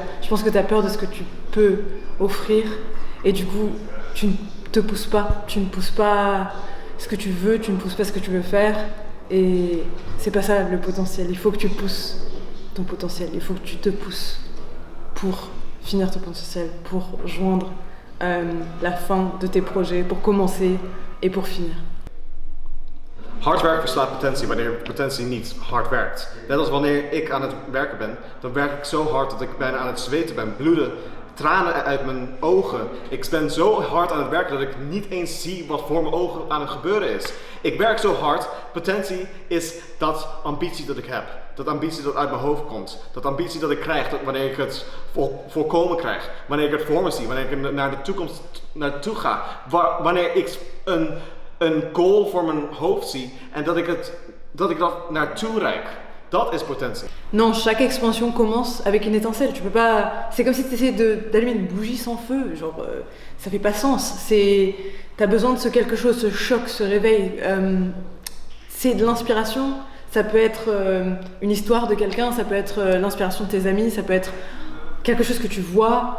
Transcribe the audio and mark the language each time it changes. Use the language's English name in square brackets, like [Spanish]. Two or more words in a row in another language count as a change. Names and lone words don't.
[French] Je pense que tu as peur de ce que tu peux offrir, et du coup, tu ne te pousses pas, tu ne pousses pas ce que tu veux, tu ne pousses pas ce que tu veux faire, et c'est pas ça le potentiel. Il faut que tu pousses ton potentiel, il faut que tu te pousses pour finir ton potentiel, pour joindre la fin de tes projets, pour commencer et pour finir. [Dutch] Hard werk verslaat potentie wanneer potentie niet hard werkt. Net als wanneer ik aan het werken ben, dan werk ik zo hard dat ik bijna aan het zweten ben, bloeden, tranen uit mijn ogen. Ik ben zo hard aan het werken dat ik niet eens zie wat voor mijn ogen aan het gebeuren is. Ik werk zo hard, potentie is dat ambitie dat ik heb. Dat ambitie dat uit mijn hoofd komt. Dat ambitie dat ik krijg wanneer ik het voorkomen krijg. Wanneer ik het voor me zie. Wanneer ik naar de toekomst naartoe ga. Wanneer ik een goal voor mijn hoofd zie en dat ik dat naartoe reik. Dat is potentie. [French] Non, chaque expansion commence avec une étincelle. Tu peux pas. C'est comme si tu essayais d'allumer une bougie sans feu. Genre, ça fait pas sens. T'as besoin de ce quelque chose, ce choc, ce réveil. C'est de l'inspiration. Ça peut être une histoire de quelqu'un, ça peut être l'inspiration de tes amis, ça peut être quelque chose que tu vois.